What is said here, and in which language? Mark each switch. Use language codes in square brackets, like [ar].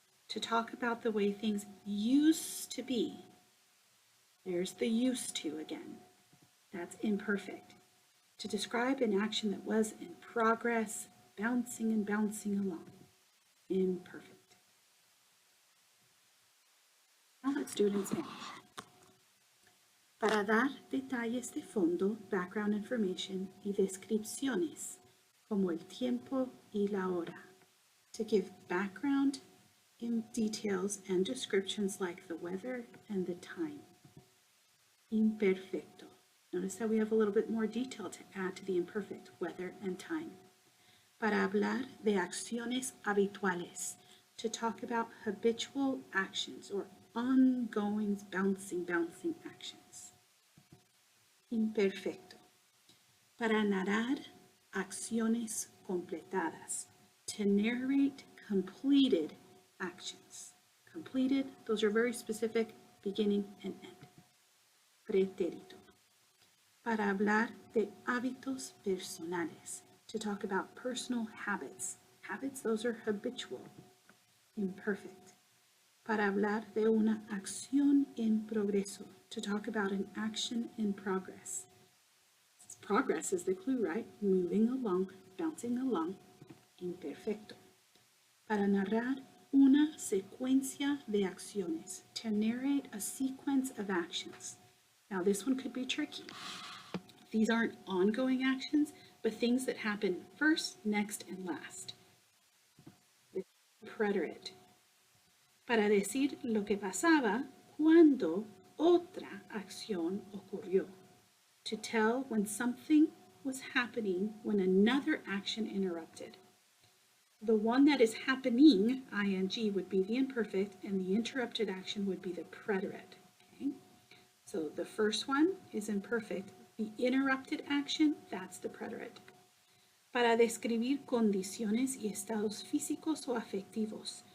[en] To talk about the way things used to be, there's the used to again. That's imperfect. To describe an action that was in progress, bouncing and bouncing along, imperfect. Now let's do it in Spanish. [es] Para dar detalles de fondo, [en] background information [es] y descripciones, como el tiempo y la hora. [en] To give background in details and descriptions like the weather and the time. Imperfecto. Notice how we have a little bit more detail to add to the imperfect, weather and time. [es] Para hablar de acciones habituales. [en] To talk about habitual actions or ongoing bouncing actions. [es] Imperfecto. Para narrar acciones completadas. [en] To narrate completed actions. Completed, those are very specific, beginning and end. [es] Pretérito. Para hablar de hábitos personales. [en] To talk about personal habits. Habits, those are habitual. Imperfect. [es] Para hablar de una acción en progreso. [en] To talk about an action in progress. Progress is the clue, right? Moving along, bouncing along. [es] Imperfecto. Para narrar una secuencia de acciones. [en] To narrate a sequence of actions. Now this one could be tricky. These aren't ongoing actions, but things that happen first, next, and last. The preterite. [es] Para decir lo que pasaba cuando otra acción ocurrió. [en] To tell when something was happening when another action interrupted. The one that is happening, ing, would be the imperfect, and the interrupted action would be the preterite. Okay? So the first one is imperfect. The interrupted action, that's the preterite. [es] Para describir condiciones y estados físicos o afectivos.